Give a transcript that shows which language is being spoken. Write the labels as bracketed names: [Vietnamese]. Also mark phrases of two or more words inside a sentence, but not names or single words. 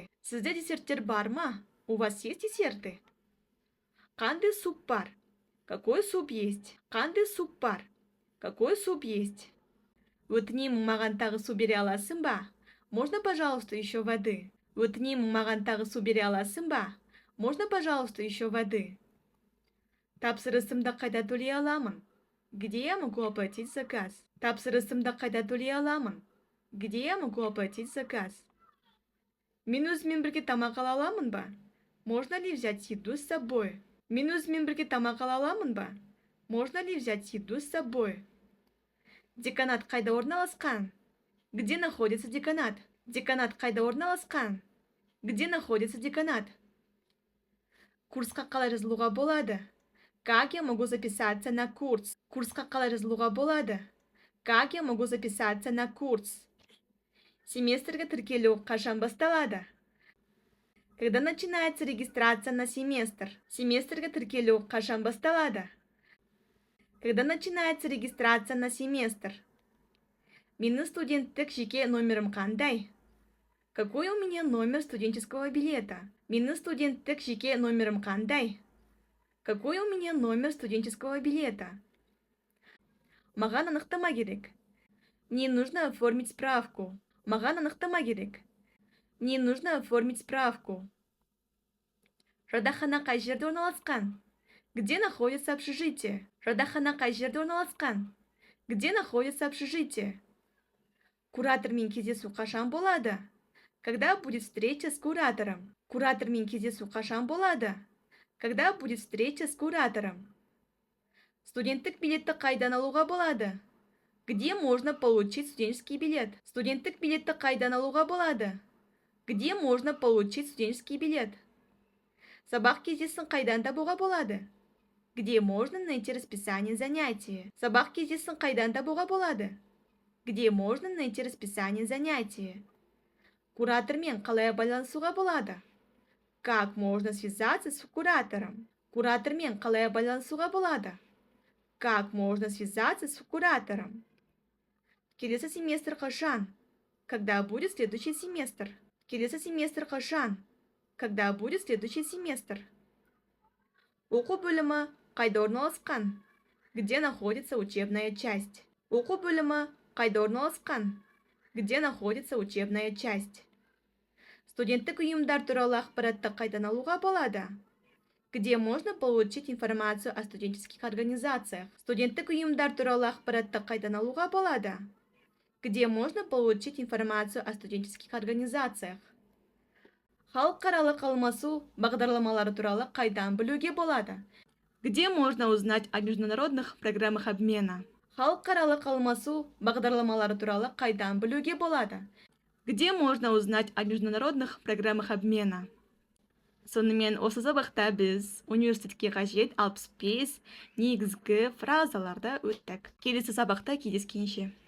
[Kazakh] Сізде десерттер бар ма? [Russian] У вас есть десерты? [Kazakh] Қандай суп бар? [Russian] Какой суп есть? [Kazakh] Қандай суп бар? [Russian] Какой суп есть? [Kazakh] Өтінемін, маған тағы су бере аласың ба? [Russian] Можно, пожалуйста, еще воды? [Kazakh] Өтінемін, маған тағы су бере аласың ба? [Russian] Можно, пожалуйста, еще воды? [Kazakh] Тапсырысымды қайда төлей аламын? [Russian] Где я могу оплатить заказ? [Kazakh] Тапсырысымды қайда төлей аламын? [Russian] Где я могу оплатить заказ? [Kazakh] Мен өзімен бірге тамақ ала аламын ба? [Russian] Можно ли взять еду с собой? [Kazakh] Мен өзімен бірге тамақ ала аламын ба? [Russian] Можно ли взять еду с собой? [Kazakh] Деканат қайда орналасқан? [Russian] Где находится деканат? [Kazakh] Деканат қайда орналасқан? [Russian] Где находится деканат? [Kazakh] Курсқа қалай жазылуға болады? [Russian] Как я могу записаться на курс? [Kazakh] Курсқа қалай жазылуға болады? [Russian] Как я могу записаться на курс? [Kazakh] Семестрге тіркелу қашан басталады? [Russian] Когда начинается регистрация на семестр? [Kazakh] Семестрге тіркелу қашан басталады? [Russian] Когда начинается регистрация на семестр? [Kazakh] Менің студенттік жеке номерім қандай? [Russian] Какой у меня номер студенческого билета? [Kazakh] Менің студенттік жеке номерім қандай? [Russian] Какой у меня номер студенческого билета? [Kazakh] Маған анықтама керек. [Russian] Мне нужно оформить справку. [Kazakh] Маған анықтама керек. [Russian] Мне нужно оформить справку. [Kazakh] Жатақхана қай жерде орналасқан? [Russian] Где находится общежитие? [Kazakh] Жатақхана қай жерде орналасқан? [Russian] Где находится общежитие? [Kazakh] Куратормен кездесу қашан болады? [Russian] Когда будет встреча с куратором? [Kazakh] Куратормен кездесу қашан болады? [Russian] Когда будет встреча с куратором? [Kazakh] Студенттік билетті қайдан алуға болады? [Russian] Где можно получить студенческий билет? [Kazakh] Студенттік билетті қайдан алуға болады? [Russian] Где можно получить студенческий билет? [Kazakh] Сабақ кездесін қайдан табуға болады? [Russian] Где можно найти расписание занятия? [Kazakh] Сабақ кездесін қайдан табуға болады? [Russian] Где можно найти расписание занятия? [Kazakh] Куратормен қалай байланысуға болады? [Russian] Как можно связаться с куратором? [Kazakh] Куратормен қалай байланысуға болады? [Russian] Как можно связаться с куратором? [Kazakh] Келесі семестр қашан? [Russian] Когда будет следующий семестр? [Kazakh] Келесі семестр қашан? [Russian] Когда будет следующий семестр? [Kazakh] Оқу бөлімі қайда орналасқан? [Russian] Где находится учебная часть? [Kazakh] Оқу бөлімі қайда орналасқан? [Russian] Где находится учебная часть? [Kazakh] Студенттік ұйымдар туралы ақпаратты қайдан алуға болады? [Russian] Где можно получить информацию о студенческих организациях? [Kazakh] Студенттік ұйымдар туралы ақпаратты қайдан алуға болады? [Russian] Где можно получить информацию о студенческих организациях? [Kazakh] Халықаралық алмасу бағдарламалары туралы қайдан білуге болады? [Russian] Где можно узнать о международных программах обмена? [Kazakh] Халықаралық алмасу бағдарламалары туралы қайдан білуге болады? [Russian] Где можно узнать о международных программах обмена? [Kazakh] Сонымен осы сабақта біз университетке қажет 65 негізгі фразаларды өттік. Келесі сабақта кездескенше.